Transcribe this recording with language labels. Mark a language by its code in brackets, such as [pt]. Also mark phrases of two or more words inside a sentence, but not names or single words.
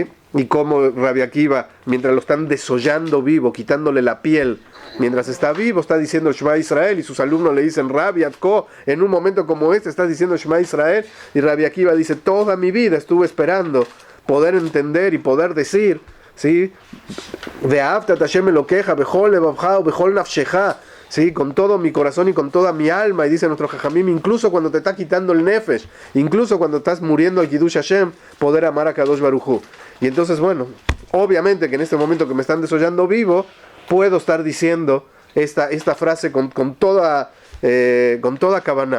[es] Y cómo Rabbi Akiva, mientras lo están desollando vivo, quitándole la piel, mientras está vivo, está diciendo [he] שמע ישראל, [es] y sus alumnos le dicen: Rabbi Atko, en un momento como este estás diciendo [he] שמע ישראל. [es] Y Rabbi Akiva dice: toda mi vida estuve esperando poder entender y poder decir, ¿sí? [he] ואהבת השם אלוקיך בכל לבבך בכל נפשך, [es] ¿sí? Con todo mi corazón y con toda mi alma. Y dice nuestro Jajamim: incluso cuando te está quitando el nefesh, incluso cuando estás muriendo al [he] קידוש השם, [es] poder amar a [he] קדוש ברוך הוא. [es] Y entonces, bueno, obviamente que en este momento que me están desollando vivo, puedo estar diciendo esta frase con toda kavaná.